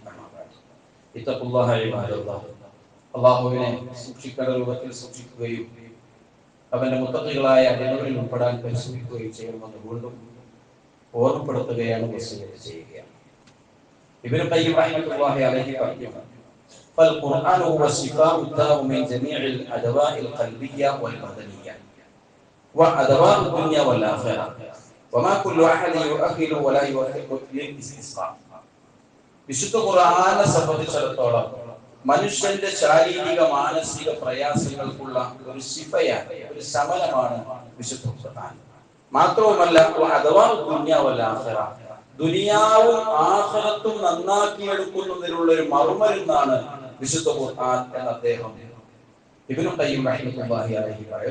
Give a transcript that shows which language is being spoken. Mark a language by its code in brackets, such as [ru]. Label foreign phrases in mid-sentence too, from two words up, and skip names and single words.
[ar] أما بعد. اتقوا الله عباد الله. [ml] അല്ലാഹുവിനെ സൂക്ഷിക്കേണ്ട രൂപത്തിൽ സൂക്ഷിക്കുകയും അവന്റെ മുത്തഖികളായ അടിമകളിൽ ഉൾപ്പെടാൻ പരിശ്രമിക്കുകയും ചെയ്യണമെന്ന് വീണ്ടും ഓർമ്മപ്പെടുത്തുകയാണ്, വസിയ്യത്ത് ചെയ്യുകയാണ്. ഇബ്നു ഖയ്യിം [ar] رحمة الله عليه [ml] പറഞ്ഞു, [ar] فالقرآن هو الشفاء الداء من جميع الأدواء القلبية والبدنية وأدواء الدنيا والآخرة وما كل أحد يؤهل ولا يوفق للاستسقاء. [ml] വിശുദ്ധ ഖുർആനെ സംബന്ധിച്ചിടത്തോളം മനുഷ്യന്റെ ശാരീരിക മാനസിക പ്രയാസങ്ങൾക്കുള്ള ഒരു ശിഫയാണ്, ഒരു ശമനമാണ് വിശുദ്ധ ഖുർആൻ. മാത്രവുമല്ല അഥവാ [ar] الدنيا والآخرة, [ml] ദുനിയാവും ആഖിറത്തും നന്നാക്കിയെടുക്കുന്നതിനുള്ള ഒരു മറുമരുന്നാണ് വിശുദ്ധ ഖുർആൻ എന്ന് അദ്ദേഹം ഇബ്നു ഖയ്യിം [ar] رحمة الله عليه [ml] പറയുന്നു.